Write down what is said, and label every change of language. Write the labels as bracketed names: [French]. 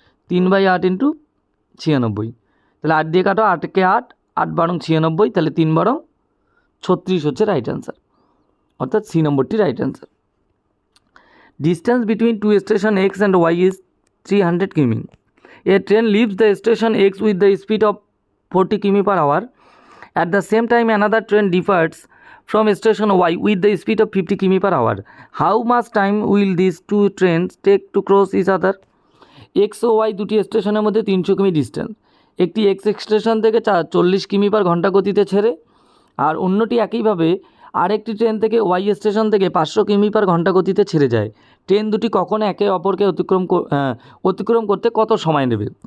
[Bangla] 3/8 into 96, তাহলে 8 দিয়ে কাটো, 8কে 8, 8 বারং 96, তাহলে 3 বারং 36 হচ্ছে রাইট অ্যান্সার, অর্থাৎ সি নম্বরটি right answer. [English] Distance between two station X and Y is 300 km. A train leaves the station X with the speed of 40 কিমি/hour. At the same time, another train departs from station Y with the speed of 50 km/h. How much time will these two trains take to cross each other? [Bangla] X O Y দুটি স্টেশনের মধ্যে 300 কিমি distance. একটি x station থেকে 40 কিমি/ঘন্টা গতিতে ছেড়ে, আর অন্যটি একইভাবে আরেকটি ট্রেন থেকে ওয়াই স্টেশন থেকে 500 কিমি/ঘন্টা গতিতে ছেড়ে যায়। ট্রেন দুটি কখন একে অপরকে অতিক্রম করতে কত সময় নেবে?